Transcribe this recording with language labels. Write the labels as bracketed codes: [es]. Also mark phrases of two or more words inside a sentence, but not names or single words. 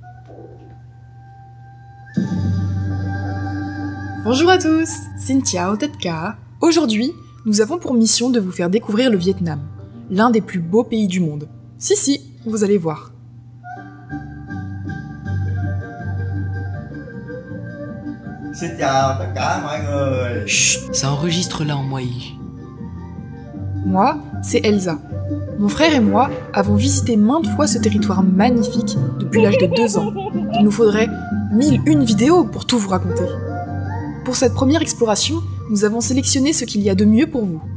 [fr] Bonjour à tous, Cynthia Otetka. Aujourd'hui, nous avons pour mission de vous faire découvrir le Vietnam, l'un des plus beaux pays du monde. Si, vous allez voir. [vi] Xin chào tất cả mọi người. [fr] Chut, ça enregistre là en Mwai. Moi, c'est Elsa. Mon frère et moi avons visité maintes fois ce territoire magnifique depuis l'âge de 2 ans. Il nous faudrait 1001 vidéos pour tout vous raconter. Pour cette première exploration, nous avons sélectionné ce qu'il y a de mieux pour vous.